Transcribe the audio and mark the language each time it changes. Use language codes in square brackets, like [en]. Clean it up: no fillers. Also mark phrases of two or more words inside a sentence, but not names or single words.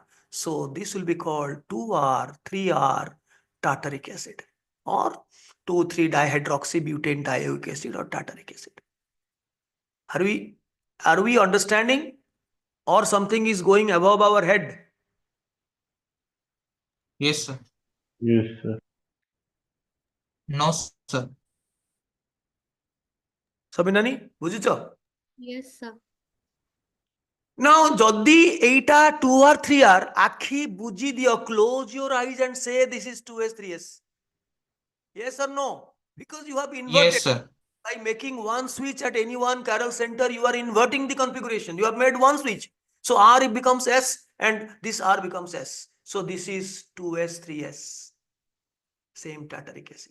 [en] So this will be called 2R, 3R tartaric acid or 2,3 dihydroxybutane dioic acid or tartaric acid. Are we understanding, or something is going above our head? Yes, sir. Yes, sir. No, sir. [or] ସବିନାନୀ ବୁଝୁଛ? Yes, sir. Now ଯଦି ଏଇଟା [en] 2 or 3 r [or] ଆଖି ବୁଜି ଦିଅ, [en] close your eyes and say this is 2s 3s. Yes or no? Because you have inverted. Yes, sir. By making one switch at any one chiral center, you are inverting the configuration. You have made one switch. So R it becomes S and this R becomes S. So this is 2s 3s. Same tartaric acid.